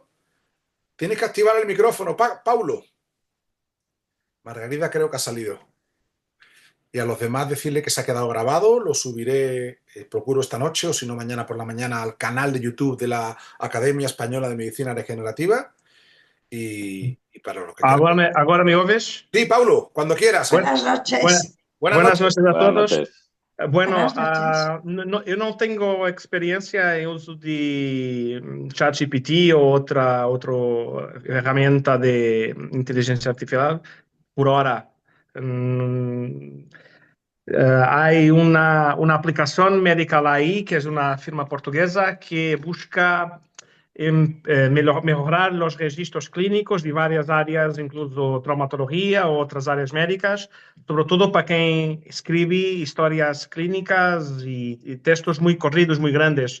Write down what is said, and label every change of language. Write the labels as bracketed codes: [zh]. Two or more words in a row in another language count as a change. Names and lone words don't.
[es] Tienes que activar el micrófono, Paulo. Margarida creo que ha salido. Y a los demás decirle que se ha quedado grabado, lo subiré, procuro esta noche o si no mañana por la mañana al canal de YouTube de la Academia Española de Medicina Regenerativa. Y para lo que quieras. [pt] Agora me ouves? [es] Sí, Paulo, cuando quieras. Buenas noches. Buenas noches a Buenas todos. noches. Bueno, Buenas noches. [pt] eu não tenho experiência em uso de ChatGPT ou outra ferramenta de inteligência artificial por hora. [es] Hay una aplicación Medical AI, que es una firma portuguesa que busca mejorar los registros clínicos de varias áreas, incluso traumatología o otras áreas médicas, sobre todo para quien escribe historias clínicas y textos muy corridos, muy grandes.